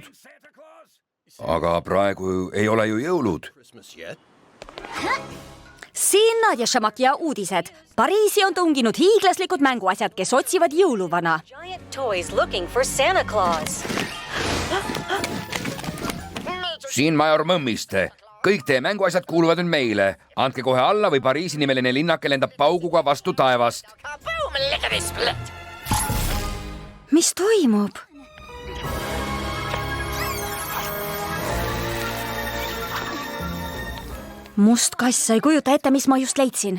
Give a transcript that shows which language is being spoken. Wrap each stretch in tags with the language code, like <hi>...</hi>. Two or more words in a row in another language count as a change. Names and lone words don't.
<et>Aga praegu ei ole ju jõulud. Siin Nadja Šamakia uudised. Pariisi on tunginud hiiglaslikud mänguasjad, kes otsivad jõuluvana.</et> <en>Giant toys looking for Santa Claus.</en> <et>Siin major Mõmmiste. Kõik teie mänguasjad kuuluvad nüüd meile. Andke kohe alla või Pariisi nimeline linnake lendab pauguga vastu taevast. Mis toimub? Must kass, sa ei kujuta ette, mis ma just leidsin.</et>